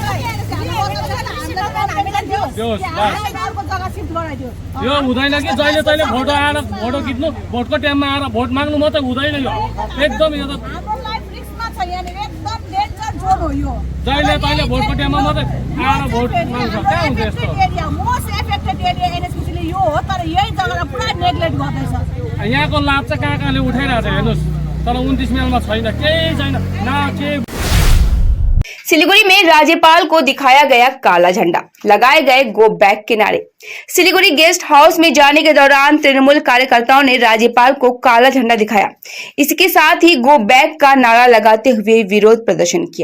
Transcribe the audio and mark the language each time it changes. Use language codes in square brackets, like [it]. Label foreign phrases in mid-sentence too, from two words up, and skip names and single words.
[ne] दियोस् यो हुँदैन कि जहिले तहिले फोटो आएर फोटो खिच्नु भोटको टाइममा आएर भोट माग्नु मात्रै हुँदैन यो एकदम यो त जहिले तहिले भोटको टाइममा मात्रै आएर भोट माग्छ कहाँ हुन्छ यस्तो यहाँको लाभ चाहिँ कहाँले उठाइरहेको छ हेर्नुहोस् तर 29 माइलमा छैन केही छैन न केही। [hi] सिलीगुड़ी में राज्यपाल को दिखाया गया काला झंडा, लगाए गए [en] go back [hi] के नारे। सिलीगुड़ी गेस्ट हाउस में जाने के दौरान तृणमूल कार्यकर्ताओं ने राज्यपाल को काला झंडा दिखाया। इसके साथ ही [en] go back [hi] का नारा लगाते हुए विरोध प्रदर्शन किया।